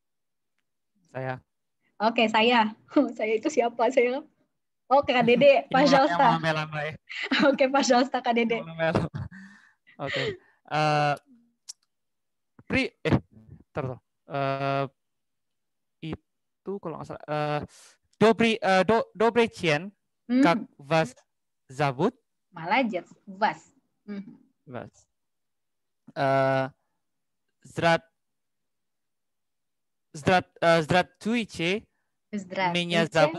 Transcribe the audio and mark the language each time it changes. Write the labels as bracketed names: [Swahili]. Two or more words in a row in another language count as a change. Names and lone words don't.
[Indonesian] Oke, saya. Saya itu siapa? Saya Oke, Kak Dede, Ini yang [Russian] Pajalsta. [Indonesian] melambai-lambai. Oke, Pajalsta, Kak Dede. Oke. Itu kalau nggak salah. [Russian] Добрый день, как вас зовут? Молодец, вас. Вас. Здравствуйте. Меня зовут.